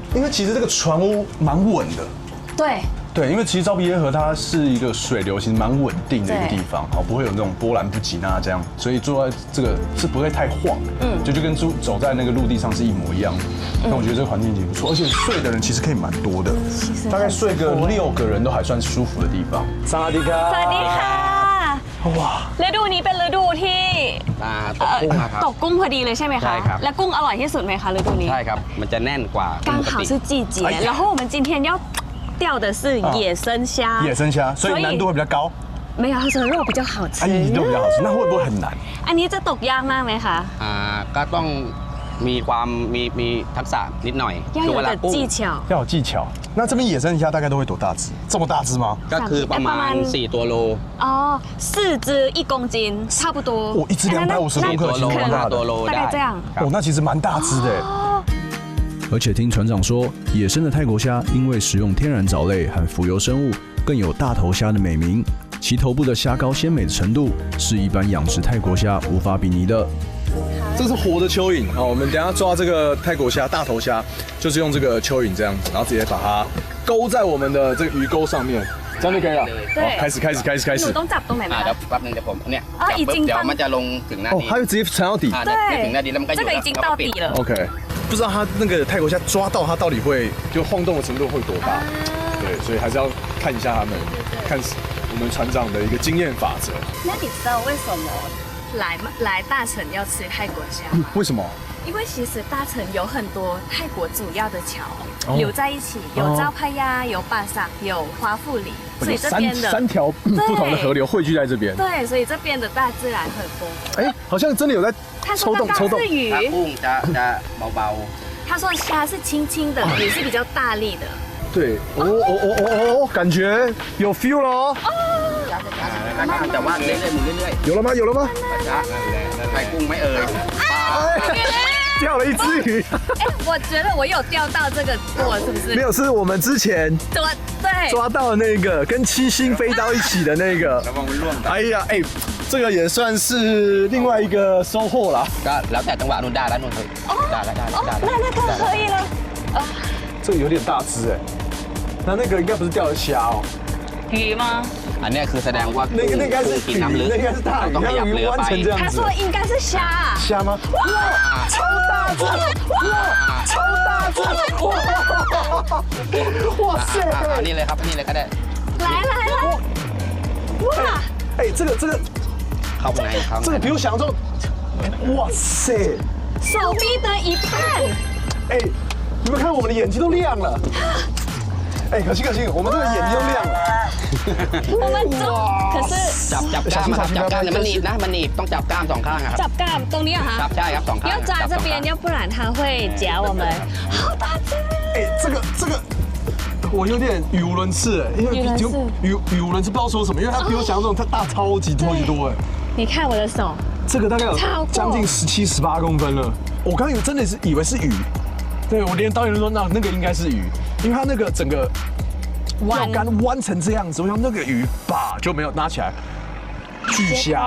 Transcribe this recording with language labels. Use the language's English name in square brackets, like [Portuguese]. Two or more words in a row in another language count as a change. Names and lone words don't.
[Chinese] 因为其实这个船屋蛮稳的。对，因为其实昭披耶河它是一个水流其实蛮稳定的一个地方，不会有那种波澜不惊啊这样，所以坐在这个是不会太晃，就跟走在那个陆地上是一模一样的。那我觉得这个环境挺不错，而且睡的人其实可以蛮多的，大概睡个6个人都还算舒服的地方。 [Thai] สวัสดีค่ะ. สวัสดีค่ะว้าฤดูนี้เป็นฤดูที่ตกกุ้งพอดีเลยใช่ไหมคะและกุ้งอร่อยที่สุดไหมคะฤดูนี้ ใช่ครับมันจะแน่นกว่า [Chinese] 刚好是季节然后我们今天要钓的是野生虾，所以难度会比较高。没有，它的肉比较好吃。肉比较好吃，那会不会很难？ [Thai] อันนี้จะตกยากมากไหมคะ ก็ต้องมีทักษะนิดหน่อย [Chinese] 要有点技巧。要有技巧。那这边野生虾大概都会多大只？这么大只吗？ [Thai] ก็คือประมาณ4ตัวโล。 [Chinese] 哦，4只1公斤，差不多。 1只250多克，多โล 大概这样。那其实蛮大只的。而且听船长说，野生的泰国虾因为食用天然藻类和浮游生物，更有大头虾的美名。其头部的虾膏鲜美的程度，是一般养殖泰国虾无法比拟的。这是活的蚯蚓啊！我们等一下抓这个泰國蝦、大頭蝦，就是用这个蚯蚓这样子，然后直接把它勾在我们的这个鱼钩上面，这样就可以了。对，开始。 [Thai] หนูต้องจับตรงไหนไหมคะ แป๊บนึงเดี๋ยวผมเนี่ย [Chinese] 已经 [Thai] เดี๋ยวมันจะลงถึงหน้าดิน [Chinese] 它就直接缠到底。对， [Thai] ถึงหน้าดินแล้วมันก็อยู่ [Chinese] 这个已经到底了。 OK， 不知道它那个泰國蝦抓到它到底会就晃动的程度会多大？对，所以还是要看一下他们，看我们船长的一个经验法则。那你知道为什么来大城要吃泰国虾吗？为什么？因为其实大城有很多泰国主要的桥留在一起，有昭拍呀，有巴萨，有花富里，所以这边的三条不同的河流汇聚在这边。对，所以这边的大自然很丰富。哎，好像真的有在抽动。 [Thai] กุ้งจะเบา [Chinese] 他说虾是轻轻的，鱼是比较大力的。对，感觉有 feel 了哦。 [Thai] แต่ว่าเรื่อยๆหมุนเรื่อย [Chinese] 有了吗？有了吗？ [Thai] ๆไข่กุ้งไม่เอ่ย [Chinese] 钓了一只鱼。哎，我觉得我有钓到这个过，是不是？没有，是我们之前对抓到的那个跟七星飞到一起的那个。哎呀，哎，这个也算是另外一个收获啦。 [Thai] ก็แล้วแต่จังหวะนู่นได้แล้วนู่นได้ [Chinese] 那个可以了。这个有点大只哎，那个应该不是钓的虾哦。鱼吗？ [Thai] อันนี้คือแสดงว่า [Chinese] 那个应该是 [Thai] กิน [Chinese] 鱼， [Thai] น้ำลึก [Chinese] 那应该是大鱼， [Thai] ต้องขยับ [Chinese] 鱼 [Thai] เรือ [Chinese] 弯 [Thai] ไป [Chinese] 成这样子。他说应该是虾啊。虾吗？哇，超大只！哇，超大只！哇塞！ [Thai] อันนี้เลยครับอันนี้เลยก็ได้ [Chinese] 来，哇，哎，这个 [Thai] เข้าไปไหนเข้า [Chinese] 这个比我想象中，哇塞！手臂的一半。哎，你们看我们的眼睛都亮了。哎，可惜，我们这个眼睛都亮了。我们中，可是 [Thai] จับกล้ามครับจับกล้ามเนี่ยมันหนีบนะมันหนีบต้องจับกล้ามสองข้างครับ จับกล้ามตรงนี้เหรอ ครั คะ บใช่ครับสองข้าง [Chinese] 要抓这边，要不然它会夹我们。好大只！哎，这个。我有点语无伦次哎，因为语无伦次不知道说什么，因为它比我想象中它大超级多哎。你看我的手，这个大概有将近17、18公分了。我刚刚真的是以为是鱼，对我连导演都说那个应该是鱼，因为它那个整个钓竿弯成这样子，我想那个鱼吧就没有拿起来，巨虾。